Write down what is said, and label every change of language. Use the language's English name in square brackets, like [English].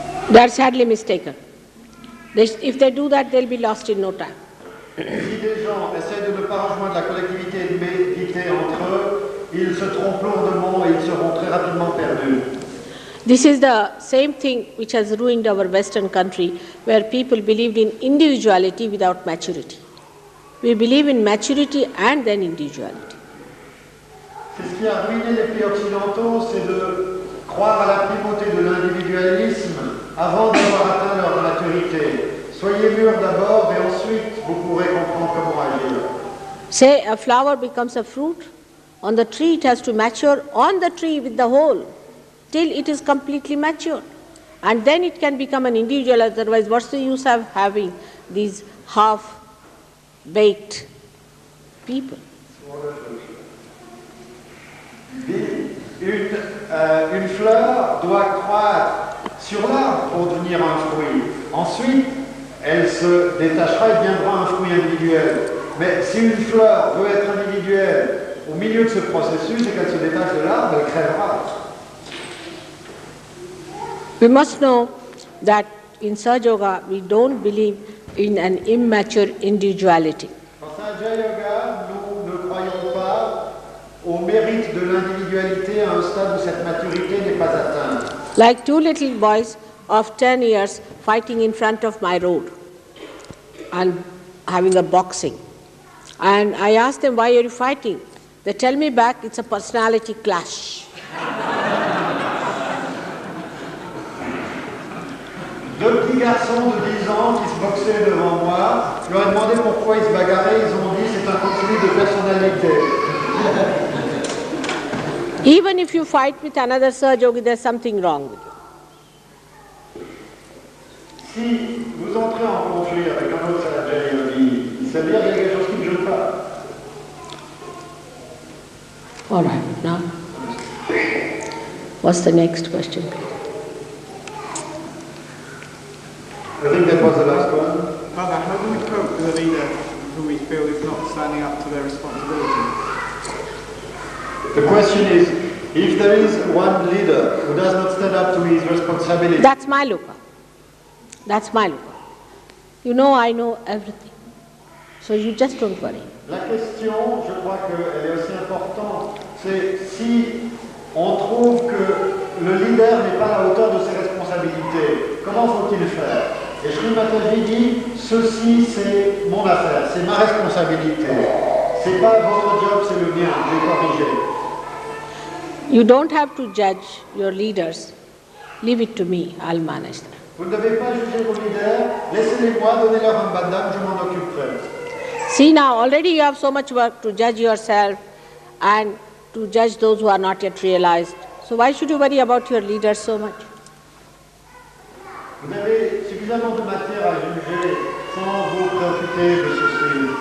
[English] They are sadly mistaken. If they do that, they'll be lost in no time. [French] Si des gens essaient de ne pas rejoindre la collectivité et de méditer entre eux, ils se trompent lourdement et ils seront très rapidement perdus. [English] This is the same thing which has ruined our Western country, where people believed in individuality without maturity. We believe in maturity and then individuality. [French] C'est ce qui a ruiné les pays occidentaux, c'est de croire à la primauté de l'individualisme avant d'avoir atteint leur maturité. Soyez mûrs d'abord et ensuite vous pourrez comprendre comment agir. [English] Say a flower becomes a fruit, on the tree it has to mature on the tree with the whole till it is completely mature. And then it can become an individual, otherwise what's the use of having these half-baked people? [French] Une fleur doit croître sur l'arbre pour devenir un fruit. Ensuite, elle se détachera et deviendra un fruit individuel. Mais si une fleur veut être individuelle au milieu de ce processus et qu'elle se détache de l'arbre, elle crèvera. [English] We must know that in Sahaja Yoga we don't believe in an immature individuality. [French] Dans Sahaja Yoga, nous ne croyons pas au mérite de l'individualité à un stade où cette maturité n'est pas atteinte. [English] Like two little boys of 10 years fighting in front of my road and having a boxing. And I ask them, why are you fighting? They tell me back, it's a personality clash. [French] Deux petits garçons de 10 ans qui se boxaient devant moi, je leur ai demandé pourquoi ils se bagarraient, ils ont dit c'est un conflit de personnalité. [English] Even if you fight with another Sahaja Yogi, there's something wrong with you. [French] Si vous entrez en conflit avec un autre Sahaja Yogi, ça veut dire qu'il y a quelque chose qui ne joue pas. [English] All right, now, what's the next question? I think that was the last one. Father, how do we cope with a leader who we feel is not standing up to their responsibility? The question is, if there is one leader who does not stand up to his responsibility. That's my lucro. That's my lucro. You know I know everything. So you just don't worry. [French] La question, je crois qu'elle est aussi importante, c'est si on trouve que le leader n'est pas à la hauteur de ses responsabilités, comment faut-il faire? Et Shri Mataji dit, ceci c'est mon affaire, c'est ma responsabilité. C'est pas votre job, c'est le mien, je vais corriger. [English] You don't have to judge your leaders. Leave it to me, I'll manage that. [French] Vous ne devez pas juger vos leaders, laissez-les-moi, donnez-leur un bandam, je m'en occuperai. [English] See now, already you have so much work to judge yourself and to judge those who are not yet realized. So why should you worry about your leaders so much? [French] Vous avez suffisamment de matière à juger sans vous préoccuper de ceci.